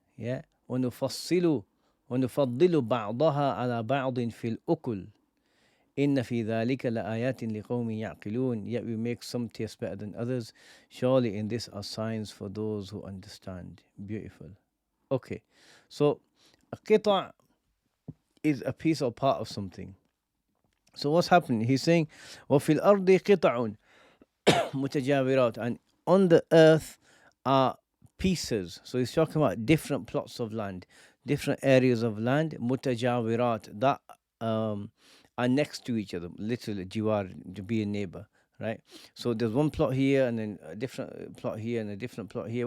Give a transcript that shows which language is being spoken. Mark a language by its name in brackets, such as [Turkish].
[English] Yeah. [Arabic] وَنُفَضِّلُ بَعْضَهَا عَلَى بَعْضٍ فِي الْأُكُلِ إِنَّ فِي ذَلِكَ لَآيَاتٍ لِقَوْمٍ يَعْقِلُونَ. [English] Yet we make some taste better than others. Surely in this are signs for those who understand. Beautiful. Okay. So a qita' is a piece or part of something. So what's happening? He's saying, [Arabic] وَفِي الْأَرْضِ قِطَعٌ مُتَجَاوِرَاتٌ. [English] And on the earth are pieces. So he's talking about different plots of land, different areas of land, mutajawirat, that are next to each other, literally jiwar, to be a neighbor, right? So there's one plot here and then a different plot here and a different plot here.